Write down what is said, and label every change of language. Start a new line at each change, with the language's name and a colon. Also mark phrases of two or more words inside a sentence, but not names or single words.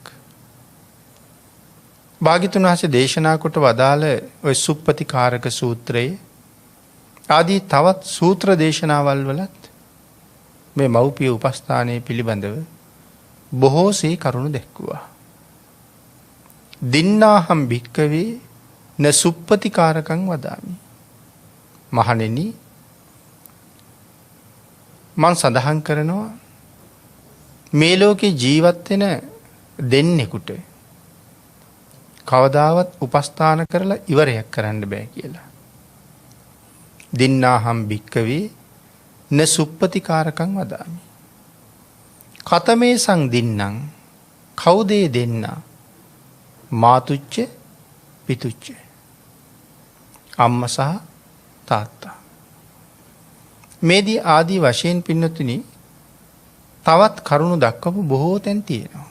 Sinhala: භාග්‍යතුන් වහන්සේ දේශනා කොට වදාළ ඔය සුප්පතිකාරක සූත්‍රයේ ආදී තවත් සූත්‍ර දේශනාවල් වලත් මේ මව්පිය උපස්ථානයේ පිළිබඳව බොහෝසේ කරුණු දැක්වුවා.
Pali: දින්නාහම් භික්කවේ න සුප්පතිකාරකං වදාමි.
Sinhala: මහණෙනි මං සඳහන් කරනවා මේ ලෝකේ ජීවත් වෙන දෙන්නෙකුට කවදාවත් උපස්ථාන කරලා ඉවරයක් කරන්න බෑ කියලා.
Pali: දින්නාහම් භික්කවේ න සුප්පතිකාරකං වදාමි. කතමේ සං දින්නම්
Sinhala: කවුදේ දෙන්නා
Pali: මාතුච්ච පිතුච්ච
Sinhala: අම්ම සහ තාත්තා. මේදී ආදී වශයෙන් පින්නතුනි තවත් කරුණු දක්වපු බොහෝ තැන් තියෙනවා.